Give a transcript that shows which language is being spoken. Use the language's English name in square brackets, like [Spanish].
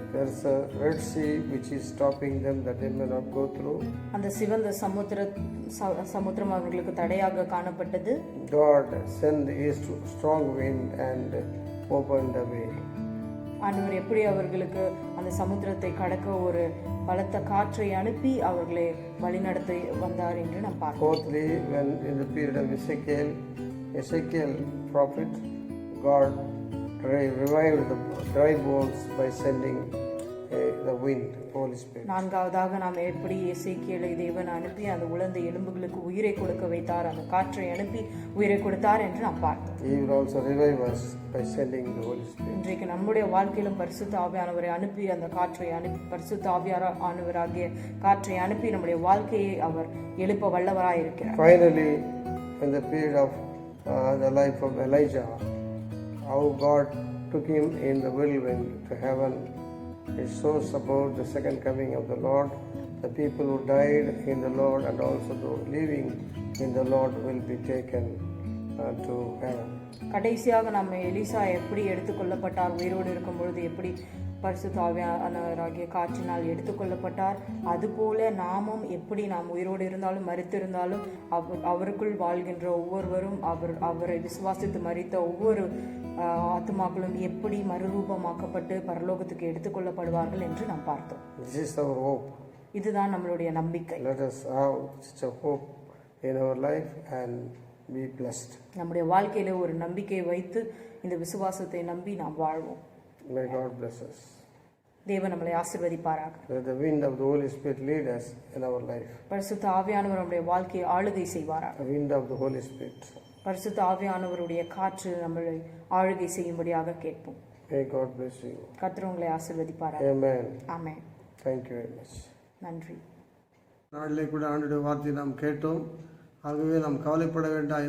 [English] there is a Red Sea which is stopping them that they may not go through. [Tamil] அந்த சிவந்த சமுத்திரம் அவர்களுக்கு தடையாக காணப்பட்டது. [English] God sent a strong wind and opened the way. [Tamil] ஆண்டவர் எப்படி அவர்களுக்கு அந்த சமுத்திரத்தை கடக்க ஒரு பலத்த காற்றை அனுப்பி அவர்களை வழிநடத்தி வந்தார் என்று நாம் பார்க்கிறோம். [English] Fourthly, when in the period of Ezekiel prophet, God revived the dry bones by sending the wind, Holy Spirit. [Tamil] நான்காவதாக நாம் எப்படி எசேக்கியேலை தேவன் அனுப்பி அந்த உலர்ந்த எலும்புகளுக்கு உயிரை கொடுக்க வைத்தார், அந்த காற்றை அனுப்பி உயிரை கொடுத்தார் என்று நாம் பார்த்தோம். [English] He will also revive us by sending the Holy Spirit. [Tamil] இன்றைக்கு நம்முடைய வாழ்க்கையிலும் பரிசுத்த ஆவியானவரை அனுப்பி அந்த காற்றை அனுப்பி பரிசுத்த ஆவியானவராகிய காற்றை அனுப்பி நம்முடைய வாழ்க்கையை அவர் எழுப்ப வல்லவராய் இருக்கிறார். [English] Finally, in the period of the life of Elijah, how God took him in the whirlwind to heaven, it shows about the second coming of the Lord. The people who died in the Lord and also those living in the Lord will be taken to heaven. [Tamil] கடைசியாக நம்ம Elisha எப்படி எடுத்துக்கொள்ளப்பட்டார், உயிரோடு இருக்கும் பொழுது எப்படி பரிசுத்த ஆவியானவராகிய காற்றினால் எடுத்துக்கொள்ளப்பட்டார், அதுபோல நாமும் எப்படி நாம் உயிரோடு இருந்தாலும் மரித்திருந்தாலும் அவருக்குள் வாழ்கின்ற ஒவ்வொருவரும் அவரை விசுவாசித்து மரித்த ஒவ்வொரு ஆத்மாக்களும் எப்படி மறுரூபமாக்கப்பட்டு பரலோகத்துக்கு எடுத்துக்கொள்ளப்படுவார்கள் என்று நாம் பார்த்தோம். [English] This is our hope. [Tamil] இதுதான் நம்மளுடைய நம்பிக்கை. [English] Let us have such a hope in our life and be blessed. [Tamil] நம்முடைய வாழ்க்கையில ஒரு நம்பிக்கை வைத்து இந்த விசுவாசத்தை நம்பி நாம் வாழ்வோம். [English] May God bless us. [Tamil] தேவன் நம்மளை ஆசீர்வதிப்பாராக. [English] Let the wind of the Holy Spirit lead us in our life. [Tamil] பரிசுத்த ஆவியானவர் நம்முடைய வாழ்க்கையை ஆளுகை செய்வாராக. [English] The wind of the Holy Spirit. [Tamil] பரிசுத்த ஆவியானவருடைய காற்று நம்மளை ஆளுகை செய்யும்படியாக கேட்போம். [English] May God bless you. [Tamil] கர்த்தர் உங்களை ஆசீர்வதிப்பாராக. [English] Amen. [Tamil] Amen. [English] Thank you very much. [Tamil] நன்றி. நாளிலே கூட ஆண்டுடைய வார்த்தையை நாம் கேட்டோம். ஆகவே நாம் கவலைப்பட வேண்டாம்.